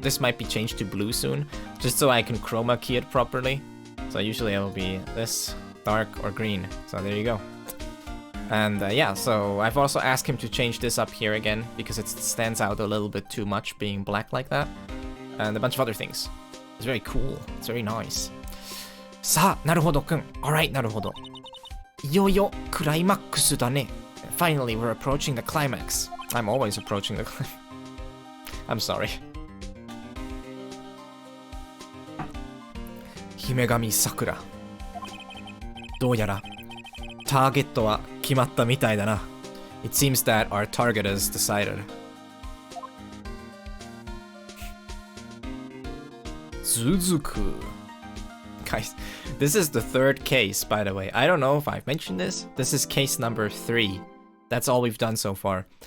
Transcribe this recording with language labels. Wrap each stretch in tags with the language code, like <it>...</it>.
<en>This might be changed to blue soon, just so I can chroma key it properly. So usually it will be this, dark or green. So there you go. And yeah, so I've also asked him to change this up here again, because it stands out a little bit too much being black like that. And a bunch of other things. It's very cool. It's very nice.</en> <ja>さあ、なるほどくん。 Alright, なるほど。いよいよクライマックスだね。</ja> <en>Finally, we're approaching the climax. I'm always approaching the climax. I'm sorry.</en> <ja>姫神桜。どうやらターゲットは決まったみたいだな。 It seems that our target is decided. 続く。</ja> <en>Guys, this is the third case, by the way. I don't know if I've mentioned this. This is case number 3. That's all we've done so far.</en>